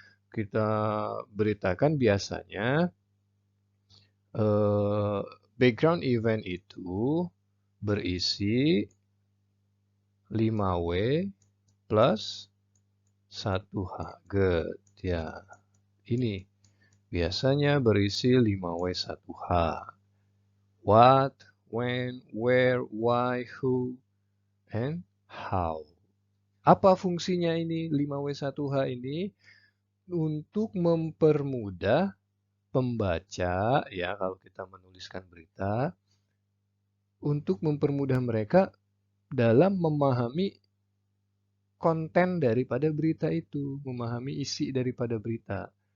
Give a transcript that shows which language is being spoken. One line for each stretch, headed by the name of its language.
Indonesian: Kita beritakan biasanya background event itu berisi 5W plus 1H.
English: Good.
Indonesian: Ya, ini biasanya berisi 5W 1H.
English: What, when, where, why, who, and how.
Indonesian: Apa fungsinya ini 5W1H ini? Untuk mempermudah pembaca, ya, kalau kita menuliskan berita, untuk mempermudah mereka dalam memahami konten daripada berita itu, memahami isi daripada berita.